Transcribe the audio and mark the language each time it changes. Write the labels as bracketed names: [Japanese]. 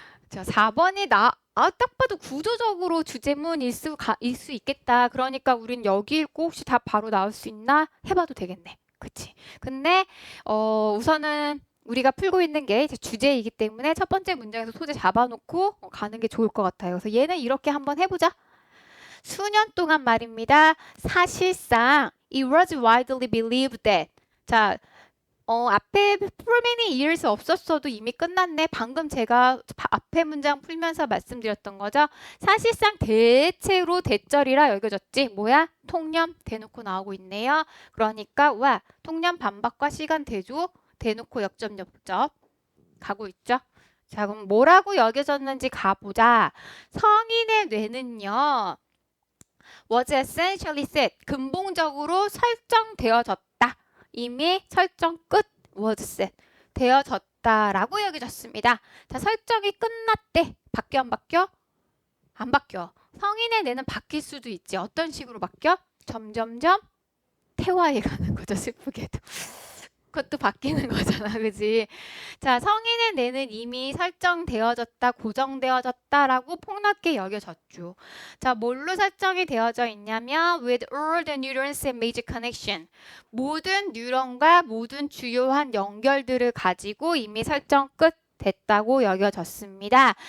[Korean] 자, 4번이 딱 봐도 구조적으로 주제문일 수 있겠다. 그러니까 우린 여기 읽고 혹시 답 바로 나올 수 있나? 해봐도 되겠네. 그치? 근데, 우선은 우리가 풀고 있는 게 이제 주제이기 때문에 첫 번째 문장에서 소재 잡아놓고 가는 게 좋을 것 같아요. 그래서 얘는 이렇게 한번 해보자. 수년 동안 말입니다. [English] 사실상 it was widely believed that. [Korean] 자, 앞에 for many years 없었어도 이미 끝났네. 방금 제가 앞에 문장 풀면서 말씀드렸던 거죠. 사실상 대체로 대절이라 여겨졌지. 뭐야? 통념 대놓고 나오고 있네요. 그러니까 와 통념 반박과 시간 대조 대놓고 역점 가고 있죠. 자, 그럼 뭐라고 여겨졌는지 가보자. [English] 성인의 뇌는요. was essentially set. [Korean] 근본적으로 설정되어졌다. 이미 설정 끝 was set. 되어졌다라고 여겨졌습니다. 자, 설정이 끝났대. 바뀌어 안 바뀌어? 안 바뀌어. 성인의 뇌는 바뀔 수도 있지. 어떤 식으로 바뀌어? 점점점 퇴화해 가는 거죠. 슬프게도. 그것도 바뀌는 거잖아. 그지? 자, 성인의 뇌는 이미 설정되어졌다, 고정되어졌다라고 폭넓게 여겨졌죠. [English] 자, 뭘로 설정이 되어져 있냐면 with all the neurons and major connection. [Korean] 모든 뉴런과 모든 주요한 연결들을 가지고 이미 설정 끝 됐다고 여겨졌습니다.